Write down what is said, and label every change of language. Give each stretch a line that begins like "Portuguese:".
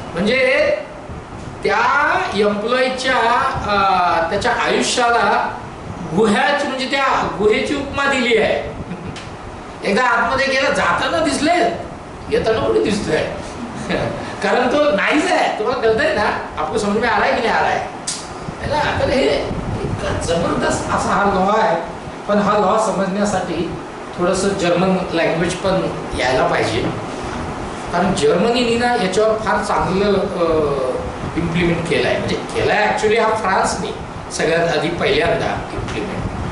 Marathi: म्हणजे त्या एम्प्लॉईच्या त्याच्या आयुष्याला गुह्याची म्हणजे त्या गुहेची उपमा दिली आहे. एकदा आतमध्ये गेला जाताना दिसले, येताना कुठे दिसतोय? कारण तो नाहीच आहे. तुम्हाला कळतंय ना?
Hindi: आपको समज में आ रहा है की नाही आ रहा है ना?
Marathi: तर हे जबरदस्त असा हा लॉ आहे. पण हा लॉ समजण्यासाठी थोडंसं जर्मन लँग्वेज पण यायला पाहिजे. कारण जर्मनीने ना याच्यावर फार चांगलं इम्प्लिमेंट केलं आहे. म्हणजे केलं आहे ॲक्च्युली हा फ्रान्सने सगळ्यात आधी पहिल्यांदा इम्प्लिमेंट.